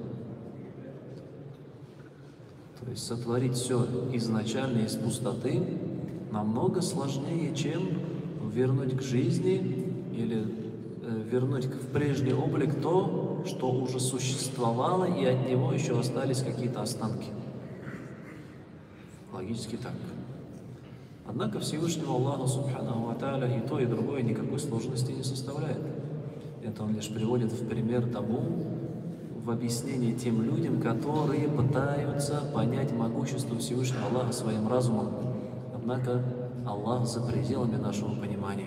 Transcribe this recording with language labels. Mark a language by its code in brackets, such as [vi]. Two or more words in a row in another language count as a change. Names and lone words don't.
[ru] То есть сотворить все изначально из пустоты намного сложнее, чем вернуть к жизни или вернуть в прежний облик то, что уже существовало, и от него еще остались какие-то останки. Логически так. Однако Всевышнему Аллаху [ar] سبحانه وتعالى [ru] и то, и другое никакой сложности не составляет. Это он лишь приводит в пример тому, в объяснение тем людям, которые пытаются понять могущество Всевышнего Аллаха своим разумом. Однако Аллах за пределами нашего понимания.